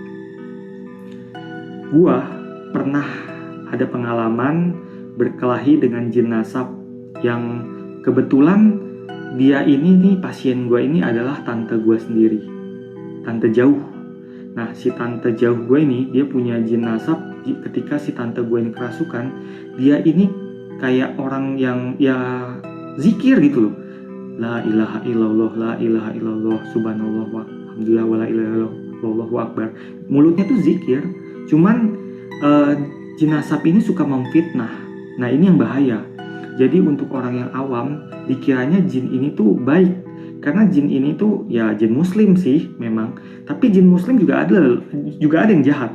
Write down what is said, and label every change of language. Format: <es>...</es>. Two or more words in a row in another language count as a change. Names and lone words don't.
<id>Gua pernah ada pengalaman berkelahi dengan jin nasab yang kebetulan dia ini nih, pasien gue ini adalah tante gue sendiri, tante jauh. Nah, si tante jauh gue ini, dia punya jin nasab. Ketika si tante gue ini kerasukan, dia ini kayak orang yang ya zikir gitu loh.</id> <ar>لا إله إلا الله، لا إله إلا الله، سبحان الله، الحمد لله، ولا إله إلا الله، والله أكبر.</ar> <id>Mulutnya tuh zikir, cuman jin nasab ini suka memfitnah. Nah, ini yang bahaya. Jadi untuk orang yang awam, dikiranya jin ini tuh baik. Karena jin ini tuh ya jin muslim sih memang, tapi jin muslim juga ada yang jahat.</id>